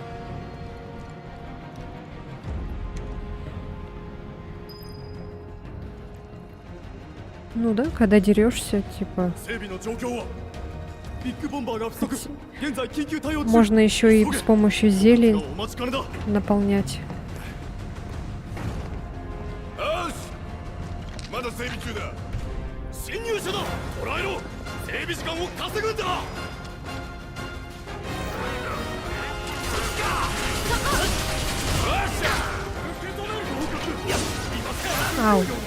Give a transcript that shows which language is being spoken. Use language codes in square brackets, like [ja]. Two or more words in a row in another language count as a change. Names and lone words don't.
[ru] Ну да, когда дерешься, типа. Можно еще и с помощью зелий наполнять. [ja] まだ整備中だ。侵入者だ。捕らえろ。整備時間を稼ぐんだ。 Ау.